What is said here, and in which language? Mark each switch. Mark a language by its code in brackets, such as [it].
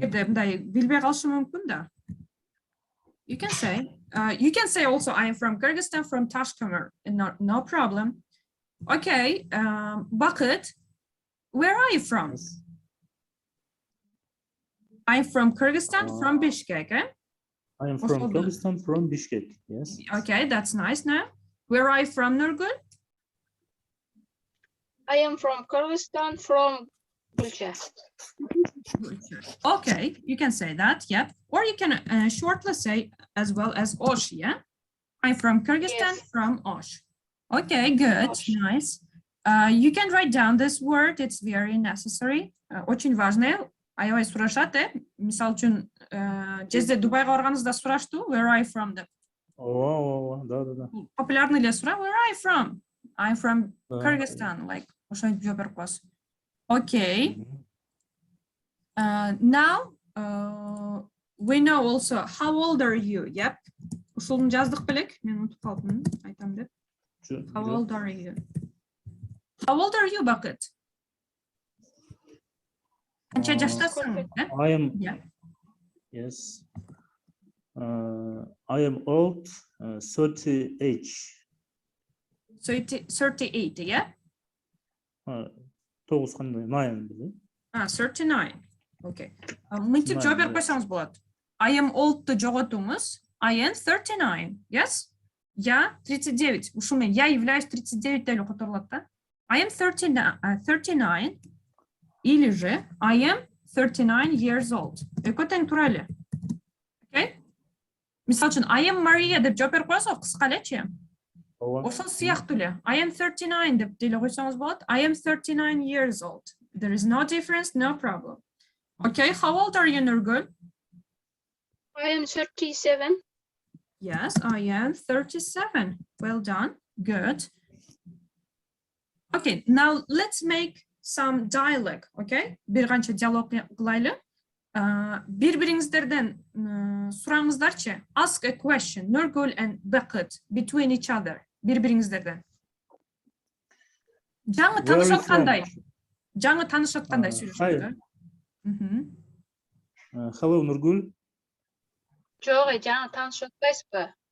[ky] Кээде мындай билбей калышы мүмкүн да. [en] You can say also I am from Kyrgyzstan, from Tashkent. No problem. Okay, Bakıt, where are you from? Yes. I'm from Kyrgyzstan, from Bishkek, eh? I am from Also Kyrgyzstan, from Bishkek. Yes. Okay, that's nice now. Where are you from, Nurgul? I am from Kyrgyzstan, from Gulcha. Okay, you can say that, yeah. Or you can shortly say as well as Osh, yeah? I'm from Kyrgyzstan, Yes. from Osh. Okay, good, Osh. nice. You can write down this word, it's very necessary. [ru] Очень важное. [ky] Аябай сурашат, мисал үчүн, жерде Дубайга барганыңызда сурашту, [en] where are you from [ky] деп. [ru] Да. [ky] Популярный эле суроо, [en] where are you from? I'm from Kyrgyzstan, like, [ky] ошентип жооп берип коесуз. Okay. [en] Now we know also how old are you? [ky] Yep. Ушулун жаздык белек. Мен унутуп калдым, айтам деп. [en] How old are you? How old are you, Bakıt? [ky] Канча жаштасың? [en] I am. Yeah. Yes. I am old, 38. 38, yeah? 39. 39. Okay. [ky] Мынтип жооп берип койсоңуз болот. [en] I am old'ду [ky] жоготуңуз. [en] I am 39. Yes? [ru] Я 39. [ky] Ушул менен [ru] я являюсь 39 [ky] деп эле которулат да. [en] I am 39. [ru] Или же [en] I am 39 years old. [ky] Экөө тең тура эле. Okay? Мисалы үчүн [en] I am Maria [ky] деп жооп берип коесуз, кыска элечи. Ошол сыяктуу эле. [en] I am 39 [ky] деп деле койсоңуз болот. [en] I am 39 years old. There is no difference, no problem. Okay, how old are you, Nurgul? I am 37. Yes, I am 37. Well done. Good. Okay, now let's make some dialogue, okay? [ky] Bir канча диалог кылайлы. Бири-бириңиздерден сураңыздарчы. [en] Ask a question, Nurgul and Bakıt, between each other. [ky] Бири-бириңиздерден. Жаңы таанышаткандай. Жаңы таанышаткандай сүйлөшүңүздөр. [en] Hello, Nurgul. [ky] Жок, жаңы таанышып атпайсызбы?